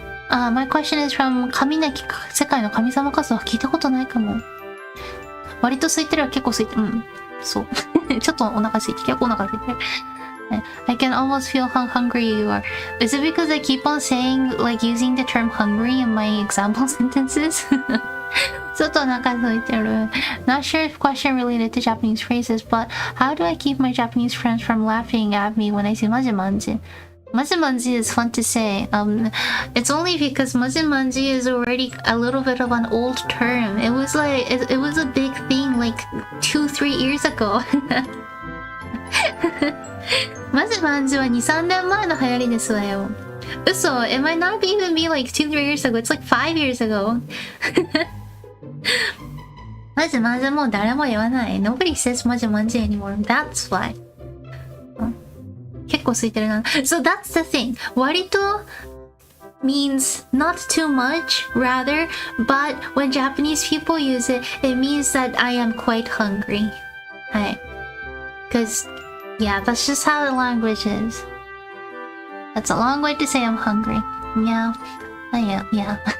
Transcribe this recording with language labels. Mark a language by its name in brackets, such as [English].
[English] My question is from [Japanese] 神なき世界の神様活動聞いたことないかも。割と空いてるは結構空いてる。うん。そう。ちょっとお腹空いてる。結構お腹空いてる。 [English] I can almost feel how hungry you are. Is it because I keep on saying, like, using the term hungry in my example sentences? [Japanese] ちょっとお腹空いてる。 [English] Not sure if question related to Japanese phrases, but how do I keep my Japanese friends from laughing at me when I say majimanji? Majimanji is fun to say. It's only because majimanji is already a little bit of an old term. It was like it was a big thing like 2-3 years ago. [Japanese] majimanji は 2-3 年前の流行りですわよ。 [English] 嘘 It might not even be like 2-3 years ago. It's like 5 years ago. [Japanese] マジマジもう誰も言わない。 [English] Nobody says マジマジ anymore. That's why. [Japanese] 結構空いてるな。 [English] So that's the thing. 割と means not too much, rather, but when Japanese people use it, it means that I am quite hungry. Hi. Because, yeah, that's just how the language is. That's a long way to say I'm hungry. Yeah. Yeah.